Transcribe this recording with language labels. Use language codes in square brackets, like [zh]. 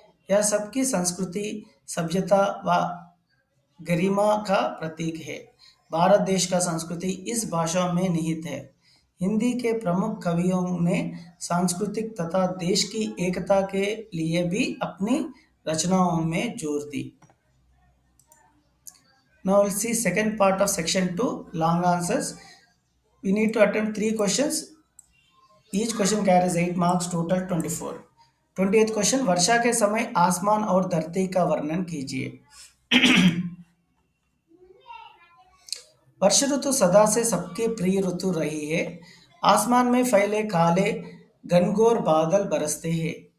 [hi] यह सबकी संस्कृति, सभ्यता व गरिमा का प्रतीक है। भारत देश का संस्कृति इस भाषा में निहित है। हिंदी के प्रमुख कवियों ने सांस्कृतिक तथा देश की एकता के लिए भी अपनी रचनाओं में जोर दी। [en] Now we'll see second part of section 2, long answers. We need to attempt 3 questions. Each question carries 8 marks, total 24. [hi] 20th question, वर्षा के समय आसमान और धरती का वर्णन कीजिए। वर्ष ऋतु सदा से सबकी प्रिय ऋतु रही है। आसमान में फैले काले घनघोर बादल बरसते हैं।